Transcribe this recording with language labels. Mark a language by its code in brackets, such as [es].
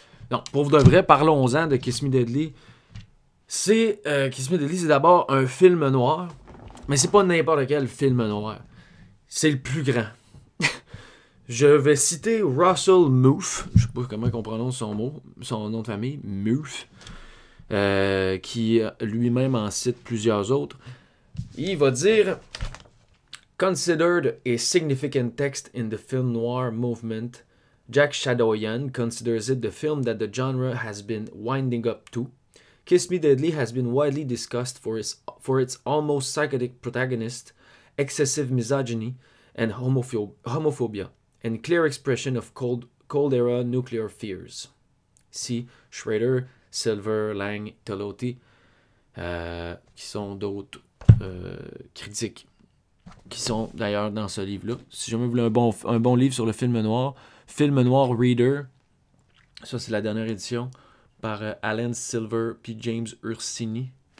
[fr] Non, pour de vrai, parlons-en de Kiss Me Deadly. Kiss Me Deadly, c'est d'abord un film noir. Mais c'est pas n'importe quel film noir. C'est le plus grand. Je vais citer Russell Moof. Je sais pas comment on prononce son nom de famille. Moof. Qui lui-même en cite plusieurs autres. Il va dire [en] Considered a significant text in the film noir movement, Jack Shadoyan considers it the film that the genre has been winding up to. Kiss Me Deadly has been widely discussed for its almost psychotic protagonist, excessive misogyny, and homophobia, and clear expression of Cold Era nuclear fears. [fr] See Schrader, Silver, Lang, Tolotti, qui sont d'autres critiques, qui sont d'ailleurs dans ce livre-là. Si jamais vous voulez un bon livre sur le film noir Reader, ça c'est la dernière édition, par Alan Silver puis James Ursini.